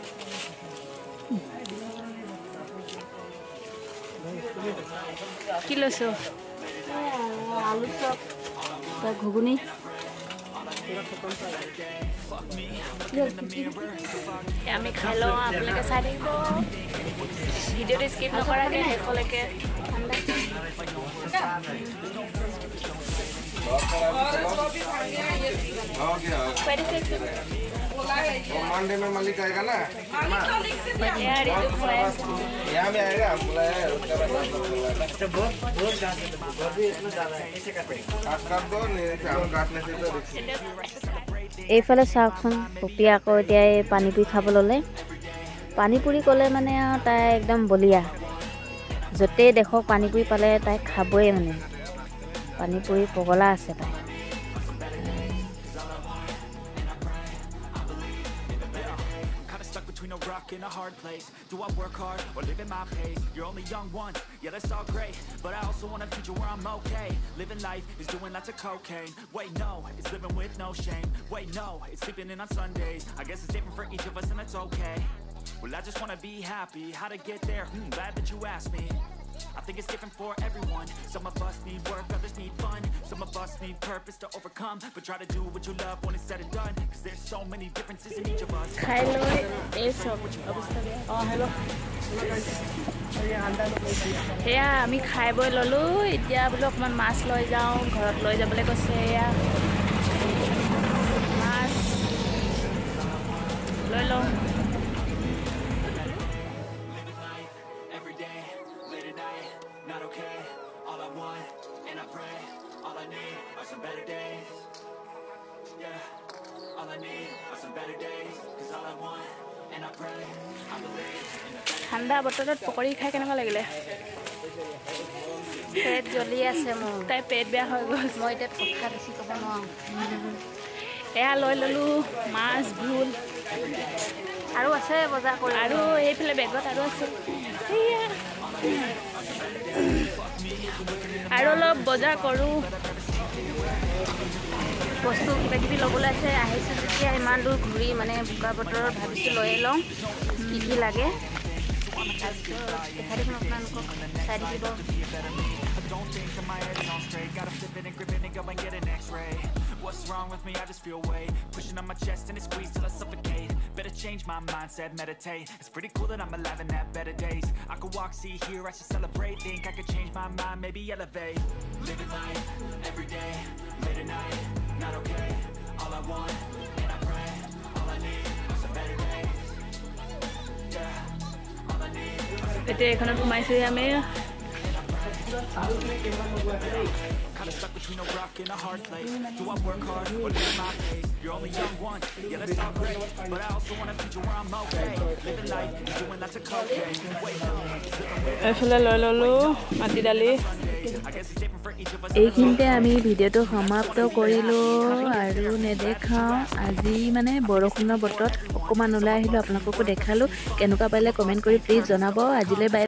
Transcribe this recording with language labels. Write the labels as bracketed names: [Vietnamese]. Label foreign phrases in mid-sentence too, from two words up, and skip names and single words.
[Assamese] কি লৈছো? আলু চপ, ঘুগুনি। আমি খাই লওঁ, আপোনালোকে চাই থাকিব ভিডিঅ'টো স্কিপ নকৰাকৈ শেষলৈকে। [Hindi] मंडे में मालिक आएगा ना, यहाँ में आएगा। [Assamese] এইফালে চাওকচোন, পপি আকৌ এতিয়া এই পানী পুৰি খাব ল'লে। পানী পুৰি ক'লে মানে আৰু তাই একদম বলিয়া। য'তেই দেখক পানীপুৰি পালে তাই খাবই মানে পানীপুৰি পগলা আছে তাই [English] between a rock and a hard place. Do I work hard or live at my pace? You're only young once, yeah that's all great, but I also want a future where I'm okay. Living life is doing lots of cocaine. Wait no, it's living with no shame. Wait no, it's sleeping in on Sundays. I guess it's different for each of us and that's okay. Well I just wanna be happy. How to get there? Glad that you asked me. I think it's different for everyone. Some of us need work, others need fun. Some of us need purpose to overcome. But try to do what you love when it's said and done. Cause there's so many differences in each of us. [Assamese] হেয়া আমি খাই বৈ ললোঁ এতিয়া বোলো অকমান মাছ লৈ যাওঁ ঘৰত লৈ যাবলৈ কৈছে য়া মাছ লৈ ললো [English] Not okay, all I want, and I pray, all I need are some better days. Yeah, all I need are some better days. Cause all I want, and I pray, I believe in a better. [Assamese] ঠাণ্ডা বতৰত পকৰি খাই কেনেকুৱা লাগিলে পেট জ্বলি আছে মোৰ তাই পেট বেয়া হৈ গ'ল মই এতিয়া কথা বেছি ক'ব নোৱাৰোঁ এয়া লৈ ললো মাছ ভোল আৰু আছে বজাৰ কৰি আৰু এইফালে বেগত আৰু আছে আৰু অলপ বজাৰ কৰোঁ বস্তু কিবা কিবি ল'বলৈ আছে আহিছোঁ যেতিয়া ইমান দূৰ ঘূৰি মানে বোকা বতৰত ভাবিছোঁ লৈ লওঁ কি কি লাগে তাৰপিছত দেখাই দিম আপোনালোকক চাই থাকিব [English] Don't think that my head's on straight. Gotta flip it and grip it and go and get an x-ray. What's wrong with me? I just feel weight pushing on my chest and it squeezes till I suffocate. Better change my mindset, meditate. It's pretty cool that I'm alive and have better days. I could walk, see, hear, I should celebrate. Think I could change my mind, maybe elevate. Living life, every day, late at night, not okay. All I want, and I pray, all I need are some better days. Yeah, all I need. [Assamese] এতিয়া এখনত সোমাইছোঁ আমি [English] Kinda stuck between a rock and a hard place. Do I work hard or live at my pace? You're only young once, yeah that's all great, but I also want a future where I'm okay. Living life is doing lots of cocaine. Wait no, [Assamese] এইফালে লৈ ললো মাটি দালি [English] I guess it's different for each of us. [Assamese] এইখিনিতে আমি ভিডিঅ'টো সমাপ্ত কৰিলোঁ আৰু নেদেখাওঁ আজি মানে বৰষুণৰ বতৰত অকণমান ওলাই আহিলোঁ আপোনালোককো দেখালোঁ কেনেকুৱা পালে কমেণ্ট কৰি প্লিজ জনাব আজিলৈ বাই